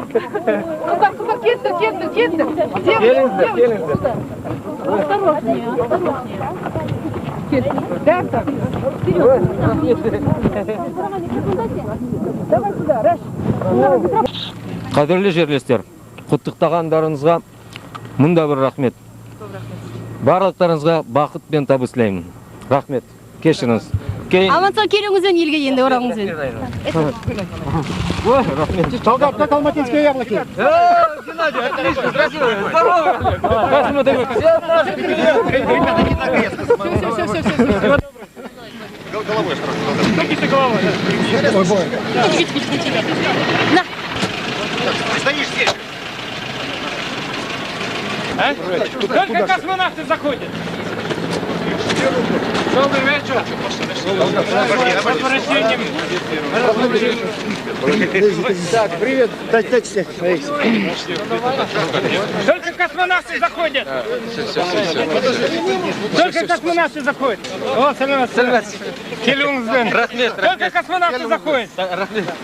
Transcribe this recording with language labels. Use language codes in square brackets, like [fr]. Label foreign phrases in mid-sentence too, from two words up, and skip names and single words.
[kk] Қыздар, келіңдер. Келіңдер. [ru] Осторожнее. Давай сюда, Раш. [kk] Қадірлі жерлестер, құттықтағандарыңызға мұнда бір рахмет. Барлықтарыңызға бақыт пен табыс тілеймін. Рахмет. Кешіріңіз. Аман-сау келуіңізбен елге енді оралыңызбен. Ой, рахмет. [ru] Солдат, как алматинские яблоки. Геннадий, отлично, красиво, здорово. Спасибо, дорогой. Все. Головой осторожно. Головой. Ой, бой. На. Ты стоишь здесь. Только космонавты заходят. Добрый вечер. С возвращением. Так, привет. Дайте. Только космонавты заходят. Только космонавты заходят. О, [kk] сәлемет. Келуіңізбен. Рахмет. [ru] Только космонавты заходят. [kk] Рахмет.